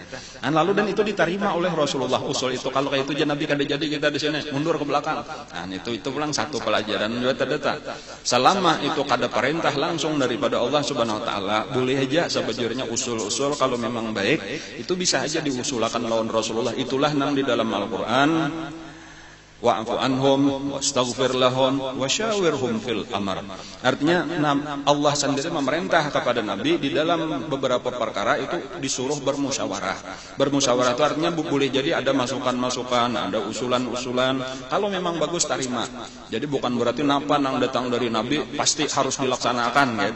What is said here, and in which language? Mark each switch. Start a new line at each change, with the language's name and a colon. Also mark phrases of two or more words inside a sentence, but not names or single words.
Banjar: Dan lalu dan itu diterima oleh Rasulullah usul itu. Kalau kayak itu Nabi kada jadi kita di sini, mundur ke belakang. Nah itu pulang satu pelajaran juga terdata. Selama itu kada perintah langsung daripada Allah
Arabic: سبحانه وتعالى,
Banjar: boleh aja sebajurnya usul-usul kalau memang baik itu bisa aja diusulkan lawan Rasulullah. Itulah nang di dalam Al-Qur'an,
Arabic: واعف عنهم واستغفر لهم وشاورهم في الأمر.
Banjar: Artinya Allah sendiri memerintah kepada Nabi di dalam beberapa perkara itu disuruh bermusyawarah. Bermusyawarah itu artinya boleh jadi ada masukan-masukan, ada usulan-usulan. Kalau memang bagus terima. Jadi bukan berarti napa nang datang dari Nabi pasti harus dilaksanakan gitu.